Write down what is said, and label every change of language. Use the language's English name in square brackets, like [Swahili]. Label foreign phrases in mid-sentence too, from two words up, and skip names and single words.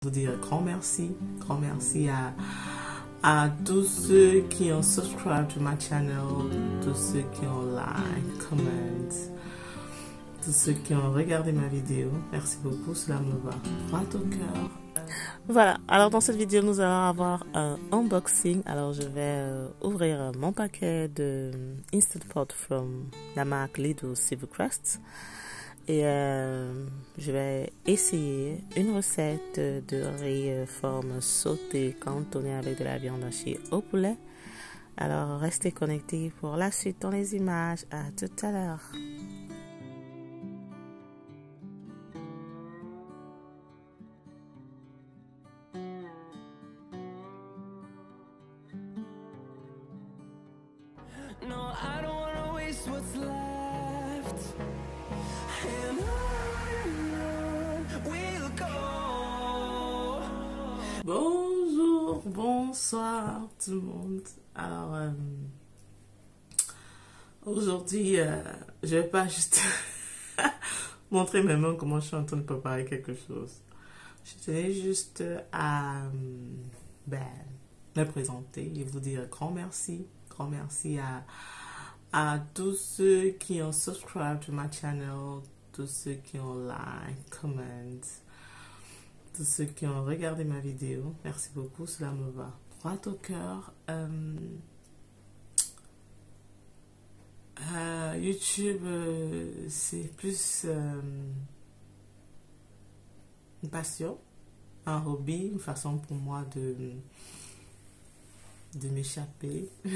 [French] Vous dire grand merci à tous ceux qui ont [English] subscribe to my channel, [French] tous ceux qui ont [English] like, comment, [French] tous ceux qui ont regardé ma vidéo. Merci beaucoup, cela me va droit au cœur. Voilà, alors dans cette vidéo, nous allons avoir un unboxing. Alors je vais ouvrir mon paquet de Instant Pot from la marque Lidl Silvercrest. Et je vais essayer une recette de riz forme sautée cantonnée avec de la viande hachée au poulet. Alors restez connectés pour la suite dans les images. À tout à l'heure. [English] No, I don't wanna waste what's left. And on we'll go. [French] Bonjour, bonsoir tout le monde. Alors, aujourd'hui, je vais pas juste montrer mes mains comment je suis en train de préparer quelque chose. Je tenais juste à me présenter et vous dire grand merci à tous ceux qui ont [English] subscribe to my channel, [French] tous ceux qui ont [English] like, comment, [French] tous ceux qui ont regardé ma vidéo. Merci beaucoup, cela me va droit au cœur. YouTube, c'est plus une passion, un hobby, une façon pour moi de m'échapper.